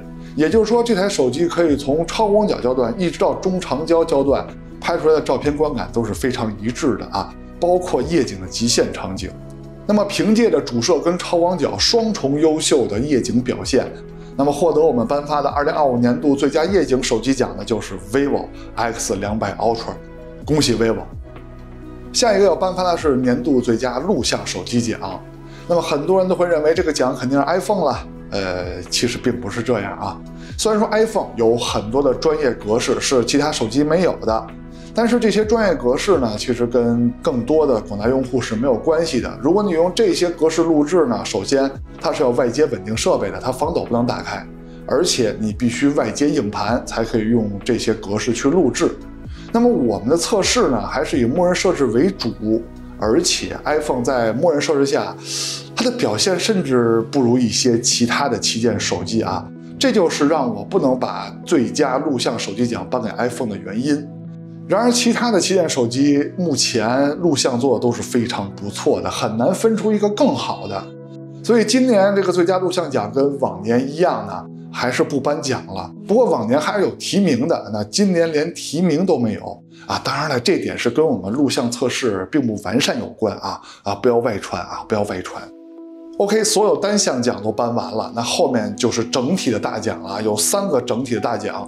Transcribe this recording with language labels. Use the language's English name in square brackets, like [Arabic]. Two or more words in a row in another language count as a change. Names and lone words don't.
[Chinese] 也就是說，這台手機可以從超廣角焦段一直到中長焦焦段拍出來的照片觀感都是非常一致的啊，包括夜景的極限場景。那麼憑借着主攝跟超廣角雙重優秀的夜景表現，那麼獲得我們頒發的2025年度最佳夜景手機獎的就是 vivo X200 Ultra， 恭喜 vivo！下一個要頒發的是年度最佳錄像手機獎。那麼很多人都會認為這個獎肯定是 iPhone 了，其實並不是這樣啊。雖然說 iPhone 有很多的專業格式是其他手機沒有的，但是這些專業格式呢，其實跟更多的廣大用戶是沒有關係的。如果你用這些格式錄製呢，首先它是要外接穩定設備的，它防抖不能打開，而且你必須外接硬盤才可以用這些格式去錄製。那麼我們的測試呢，還是以默認設置為主，而且 iPhone 在默認設置下，它的表現甚至不如一些其他的旗艦手機啊，這就是讓我不能把最佳錄像手機獎頒給 iPhone 的原因。然而其他的旗艦手機目前錄像做的都是非常不錯的，很難分出一個更好的。所以今年這個最佳錄像獎跟往年一樣呢，還是不頒獎了。不過往年還是有提名的，那今年連提名都沒有啊。當然了，這點是跟我們錄像測試並不完善有關啊，不要外傳啊，不要外傳。OK， 所有單項獎都頒完了，那後面就是整體的大獎了，有3個整體的大獎。